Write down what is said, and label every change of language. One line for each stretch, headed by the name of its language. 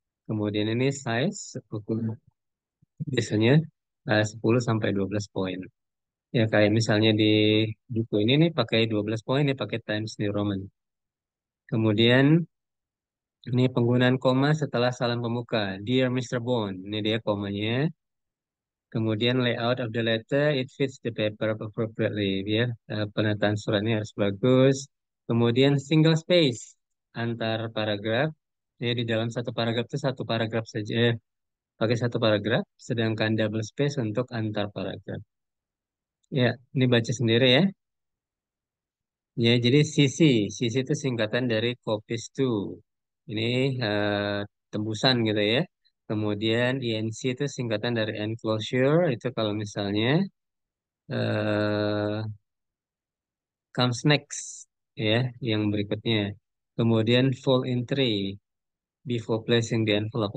Indonesian: Kemudian ini size ukur biasanya 10 sampai 12 poin. Ya kayak misalnya di buku ini nih pakai 12 poin nih pakai Times New Roman. Kemudian ini penggunaan koma setelah salam pembuka. Dear Mr. Bond, ini dia komanya. Kemudian
English: layout of the letter, it fits the paper appropriately.
Indonesian: Ya, penataan suratnya harus bagus. Kemudian single space antar paragraf. Ya, di dalam satu paragraf itu satu paragraf saja. Pakai satu paragraf, sedangkan double space untuk antar paragraf. Ya, ini baca sendiri ya. Ya, jadi CC itu singkatan dari copies to. Ini tembusan gitu ya. Kemudian INC itu singkatan dari enclosure. Itu kalau misalnya eh
English: comes next
Indonesian: ya, yang berikutnya. Kemudian
English: full entry before placing the envelope.